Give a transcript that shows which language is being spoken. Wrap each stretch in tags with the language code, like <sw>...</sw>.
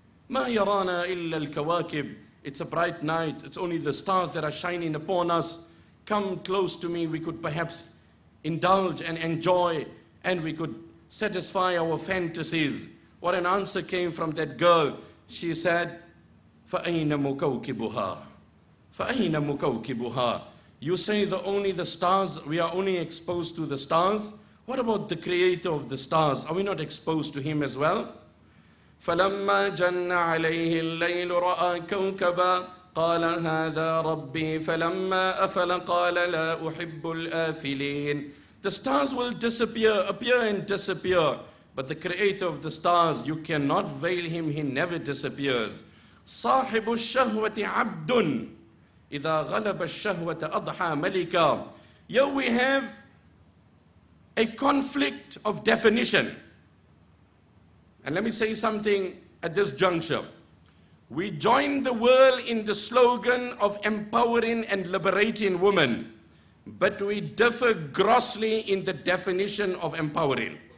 <ar>Ma yarana illa al-kawakib.</ar> <en>It's a bright night, it's only the stars that are shining upon us. Come close to me, we could perhaps indulge and enjoy, and we could satisfy our fantasies. What an answer came from that girl. She said,</en> <ar>فَأَيْنَ مُكَوْكِبُهَا فَأَيْنَ مُكَوْكِبُهَا.</ar> <en>You say only the stars, we are only exposed to the stars. What about the creator of the stars? Are we not exposed to him as well?</en> <ar>فَلَمَّا جَنَّ عَلَيْهِ اللَّيْلُ رَأَى كَوْكَبًا قال هذا ربي فلما أفل قال لا أحب الآفلين.</ar> <en>The stars will disappear, appear and disappear. But the creator of the stars, you cannot veil him, he never disappears.</en> <ar>صاحب الشهوة عبد إذا غلب الشهوة أضحى ملكا.</ar> <en>Here we have a conflict of definition. And let me say something at this juncture. We join the world in the slogan of empowering and liberating women, but we differ grossly in the definition of empowering.</en>